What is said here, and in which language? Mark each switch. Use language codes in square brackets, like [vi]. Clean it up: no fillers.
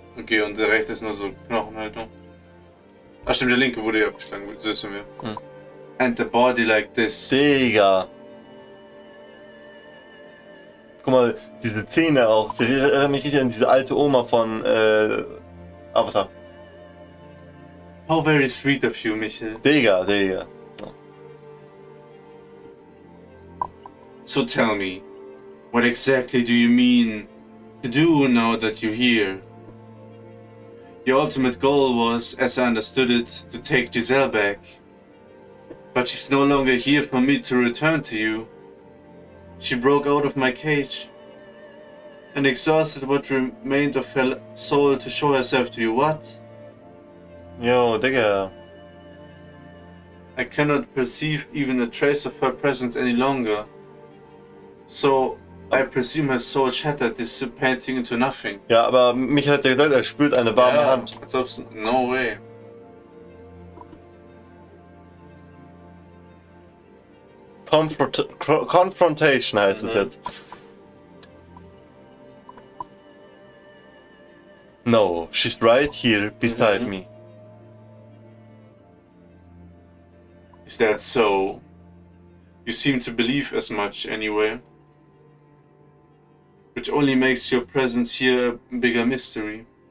[de] Okay, und der rechte ist nur so Knochenhaltung. Ach stimmt, der linke wurde ja abgeschlagen, so wissen wir. [en] And the body like this. [de] Digga! Guck mal, diese Zähne auch. Sie erinnert mich richtig an diese alte Oma von Avatar. [en] How very sweet of you, Michael. [de] Digga. [en] So tell me, what exactly do you mean to do now that you're here? Your ultimate goal was, as I understood it, to take Giselle back. But she's no longer here for me to return to you. She broke out of my cage and exhausted what remained of her soul to show herself to you. What? [de] Yo, Digga. [en] I cannot perceive even a trace of her presence any longer. So, I presume her soul shattered, dissipating into nothing. [de] Ja, aber Michael hat ja gesagt, er spürt eine warme Hand. Als ob's, [en] no way. [de] Confrontation heißt es jetzt. [en] No, she's right here beside me. Is that so? You seem to believe as much anyway. Which only makes your presence here a bigger mystery.